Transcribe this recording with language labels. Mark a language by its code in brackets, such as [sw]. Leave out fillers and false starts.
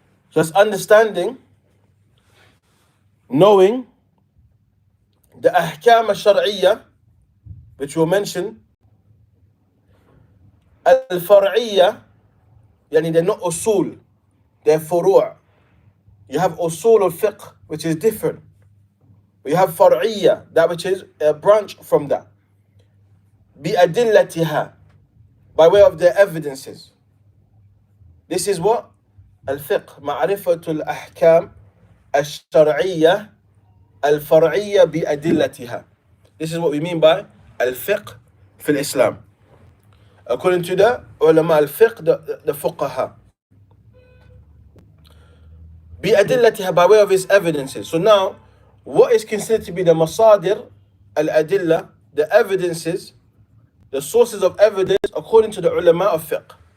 [en] Just understanding, knowing the ahkam al-shar'iyyah, which we'll mention, al-far'iyyah, yani they're not usul, they're furu'. You have usul al-fiqh, which is different. You have far'iyyah, that which is a branch from that. Bi-adillatiha, by way of their evidences. This is what? [ar] الفقه معرفة الأحكام الشرعية الفرعية بأدلتها. [en] This is what we mean by [ar] الفقه في الإسلام. [en] According to the ulama al-fiqh, the fuqaha. بأدلتها, by way of its evidences. So now, what is considered to be the masadir al-adillah, the evidences, the sources of evidence according to the ulama of fiqh?